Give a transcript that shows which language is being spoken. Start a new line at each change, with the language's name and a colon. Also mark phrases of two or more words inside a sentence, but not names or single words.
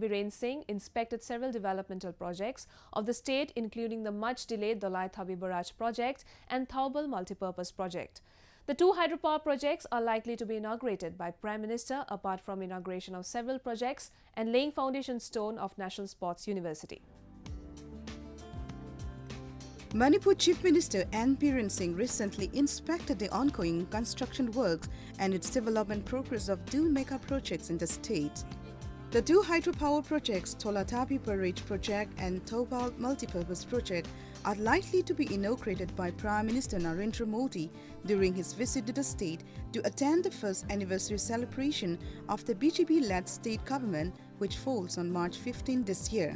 English: Biren Singh inspected several developmental projects of the state, including the much-delayed Dolai Thabi Barrage project and Thaubal multipurpose project. The two hydropower projects are likely to be inaugurated by Prime Minister, apart from inauguration of several projects and laying foundation stone of National Sports University. Manipur Chief Minister N. Biren Singh recently inspected the ongoing construction works and its development progress of two mega projects in the state. The two hydropower projects, Dolai Thabi Barrage project and Thaubal multipurpose project, are likely to be inaugurated by Prime Minister Narendra Modi during his visit to the state to attend the first anniversary celebration of the BJP-led state government, which falls on March 15 this year.